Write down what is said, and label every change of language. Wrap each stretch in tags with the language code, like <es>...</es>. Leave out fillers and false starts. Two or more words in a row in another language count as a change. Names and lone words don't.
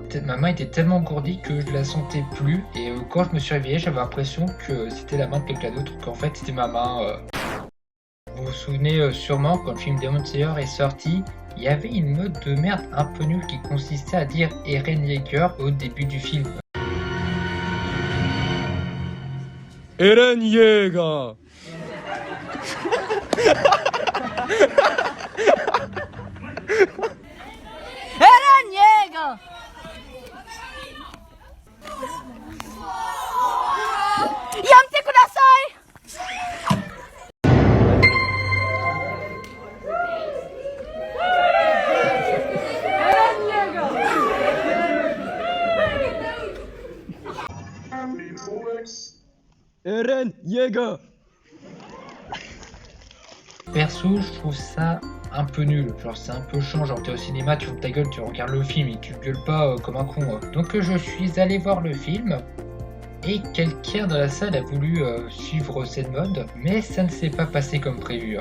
<fr>Ma main était tellement engourdie que je la sentais plus. Et quand je me suis réveillé, j'avais l'impression que c'était la main de quelqu'un d'autre, qu'en fait c'était ma main. Vous vous souvenez sûrement quand le film Demon Slayer est sorti, il y avait une mode de merde un peu nulle qui consistait à dire Eren Yeager au début du film. Eren Yeager. Eren Yeager.</fr> <ja>Yamte kudasai.</ja> <fr>Eren Yeager. Eren Yeager. Perso, je trouve ça un peu nul, genre c'est un peu chiant, genre t'es au cinéma, tu fermes ta gueule, tu regardes le film et tu gueules pas comme un con. Donc je suis allé voir le film et quelqu'un dans la salle a voulu suivre cette mode, mais ça ne s'est pas passé comme prévu.</fr>